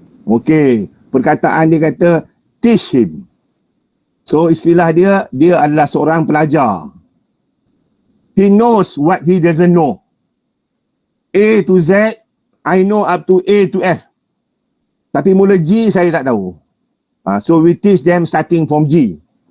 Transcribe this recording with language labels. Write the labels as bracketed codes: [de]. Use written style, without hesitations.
[ms] Okey, perkataan dia kata [en] teach him. [ms] So istilah dia adalah seorang pelajar. [en] He knows what he doesn't know. A to Z, I know up to A to F. [ms] Tapi mula G saya tak tahu. [en] So we teach them starting from G.